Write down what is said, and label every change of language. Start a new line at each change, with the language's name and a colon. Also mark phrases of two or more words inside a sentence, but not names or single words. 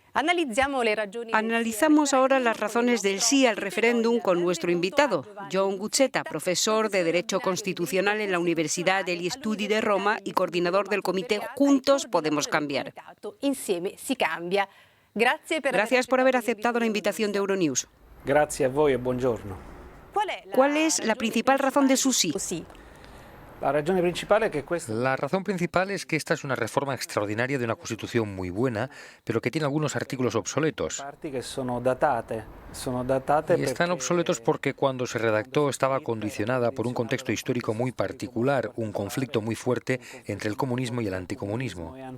Spanish: Analizamos ahora las razones del sí al referéndum con nuestro invitado, John Guzzetta, profesor de Derecho Constitucional en la Universidad degli Studi de Roma y coordinador del comité Juntos Podemos Cambiar. Gracias por haber aceptado la invitación de Euronews.
Italian: Grazie a voi e buongiorno.
Spanish: ¿Cuál es la principal razón de su sí? La razón principal es que esta es una reforma extraordinaria de una Constitución muy buena, pero que tiene algunos artículos obsoletos. Y están obsoletos porque cuando se redactó estaba condicionada por un contexto histórico muy particular, un conflicto muy fuerte entre el comunismo y el anticomunismo.